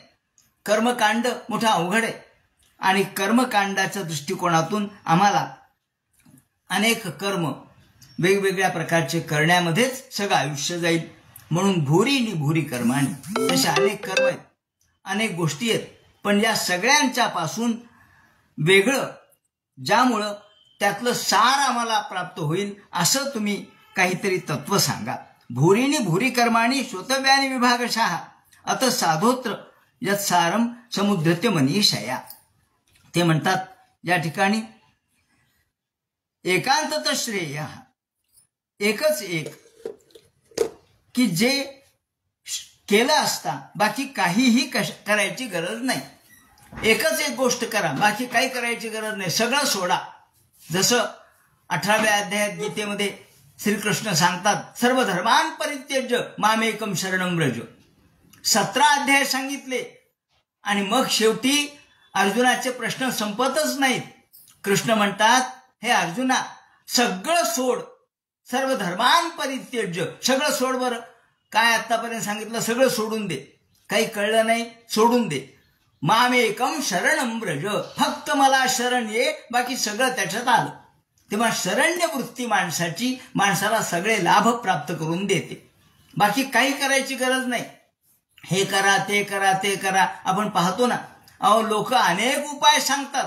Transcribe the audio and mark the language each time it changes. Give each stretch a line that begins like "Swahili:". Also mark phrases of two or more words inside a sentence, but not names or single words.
Marathi: कर्मकांड मोठा अवघड आहे, आणि कर्मकांडाच्या दृष्टिकोनातून आम्हाला अनेक कर्म वेगवेगळ्या प्रकारचे करण्यामध्येच सगळं आयुष्य जाईल. म्हणून
Sanskrit: भूरीनी भूरी कर्माणी,
Marathi: तसे अनेक कर्म आहेत, अनेक गोष्टी आहेत, पण या सगळ्यांच्या पासून वेगळं ज्यामुळं त्यातलं सार आम्हाला प्राप्त होईल असं तुम्ही काहीतरी तत्व सांगा.
Sanskrit: भूरीनी भूरी कर्माणी श्रोतव्यानी विभागशः अत साधोत्र यत् सारम समुद्रत्य मनीषया.
Marathi: ते म्हणतात या ठिकाणी
Sanskrit: एकांतत श्रेय,
Marathi: एकच एक की जे केलं असता बाकी काहीही करायची गरज नाही. एकच एक गोष्ट करा, बाकी काही करायची गरज नाही, सगळं सोडा. जसं 18व्या अध्यायात गीतेमध्ये श्रीकृष्ण सांगतात,
Sanskrit: सर्व धर्मान परित्यज्य मामेकम शरणं व्रज.
Marathi: 17 अध्याय सांगितले, आणि मग शेवटी अर्जुनाचे प्रश्न संपतच नाहीत. कृष्ण म्हणतात, हे अर्जुना, सगळं सोड,
Sanskrit: सर्व धर्मान परित्यज्य,
Marathi: सगळं सोड. बरं, काय आतापर्यंत सांगितलं, सगळं सोडून दे, काही कळलं नाही, सोडून दे.
Sanskrit: मामेकम शरणं व्रज,
Marathi: फक्त मला शरण ये, बाकी सगळं त्याच्यात आलं. तेव्हा शरण्य वृत्ती माणसाची माणसाला सगळे लाभ प्राप्त करून देते. बाकी काही करायची गरज नाही. हे करा, ते करा, ते करा. आपण पाहतो ना, लोक अनेक उपाय सांगतात.